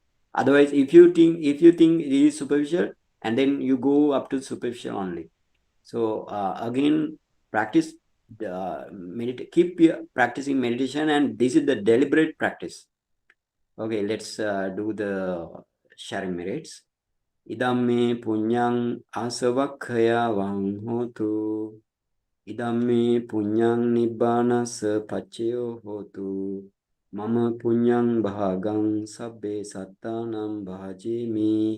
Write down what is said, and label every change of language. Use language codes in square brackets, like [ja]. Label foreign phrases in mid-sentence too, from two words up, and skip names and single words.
[en] Otherwise, if you think it is superficial, and then you go up to superficial only. So again, practice keep practicing meditation, and this is the deliberate practice. Okay, let's do the sharing merits. [pi] Idam me punyang asavakkaya vang hotu. Idam me punyang nibbana sapaccayo hotu. Mama punyang bhagang sabbe sattanam bhajemi.